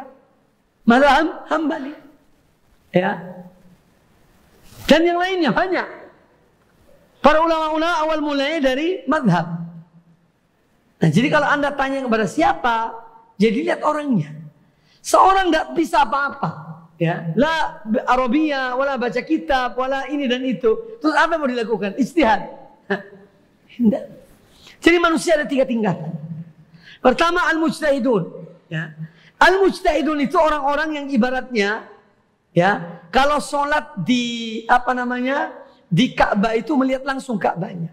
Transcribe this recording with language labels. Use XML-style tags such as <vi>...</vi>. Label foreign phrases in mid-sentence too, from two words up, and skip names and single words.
<id>Madhab Hambali. Ya. Dan yang lainnya banyak. Para ulama-ulama awal mulanya dari madhab. Nah, jadi kalau Anda tanya kepada siapa, jadi lihat orangnya. Seorang tidak bisa apa-apa. Ya, la Arabia, wala baca kitab, wala ini dan itu. Terus apa yang mau dilakukan? Ijtihad. Tidak. Jadi manusia ada 3 tingkatan. Pertama, al-mujtahidun. Ya. Al-mujtahidun itu orang-orang yang ibaratnya, ya, kalau sholat di di Ka'bah itu melihat langsung Ka'bahnya.</id>